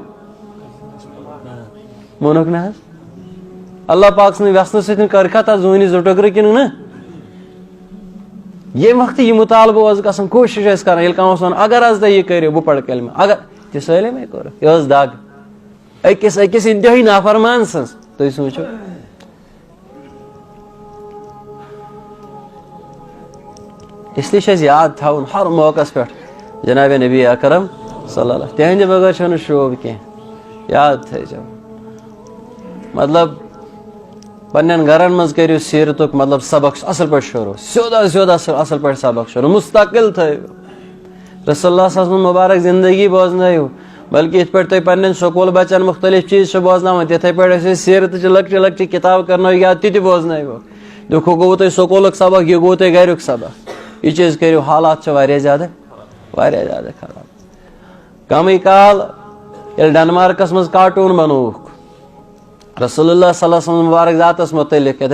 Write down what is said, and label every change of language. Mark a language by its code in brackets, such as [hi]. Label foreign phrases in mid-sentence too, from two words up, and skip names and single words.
[ks] ووٚنُکھ نہ حظ اللہ پاک سٕنٛدِ وٮ۪ژھنہٕ سۭتۍ کٔرکھا تتھ زوٗنہِ 2 ٹُکرٕ کِنہٕ نہٕ ییٚمہِ وقتہٕ یہِ مُطالبہٕ اوس گژھان کوٗشِش ٲسۍ کران ییٚلہِ کانٛہہ اوس ونان اگر حظ تُہۍ یہِ کٔرِو بہٕ پرٕ کلمہٕ اگر تہِ سٲلِمے کوٚرُکھ یہِ ٲس دگ أکِس انتہٲئی نافرمان سٕنٛز تُہۍ سوٗنٛچِو اس لیے چھُ اَسہِ یاد تھاوُن ہر موقعس پٮ۪ٹھ جناب نبی اکرم [ar] صلی اللہ علیہ [ks] تِہنٛدِ بغٲر چھُنہٕ شوب کینٛہہ یاد تھٲیزیو مطلب پننٮ۪ن گرن منٛز کٔرِو سیٖرتُک مطلب سبق اصل پٲٹھۍ شروٗع سیوٚد اصل پٲٹھۍ سبق شروٗع مستقل تھٲیِو [ar] رسول اللہ صلی اللہ علیہ وسلم [ks] مبارک زندگی بوزنٲیِو بلکہ یِتھ پٲٹھۍ تُہۍ پننٮ۪ن سکوٗل بچن مختلف چیٖز چھِ بوزناوان تِتھٕے پٲٹھۍ ٲسۍ سیٖرتٕچہِ لۄکچہِ کِتاب کرنٲیِو یاد تہِ بوزنٲیِوکھ دُکھٕ گوٚوُ تۄہہِ سکوٗلُک سبق یہِ گوٚو تۄہہِ گریُک سبق یہ چیٖز کٔرِو حالات چھِ واریاہ زیادٕ خراب کمٕے کال ییٚلہِ ڈنمارکس منٛز کارٹوٗن بنووُکھ [ar] رسول اللہ صلی اللہ علیہ وسلم [ks] مبارک ذاتس متعلق یتھ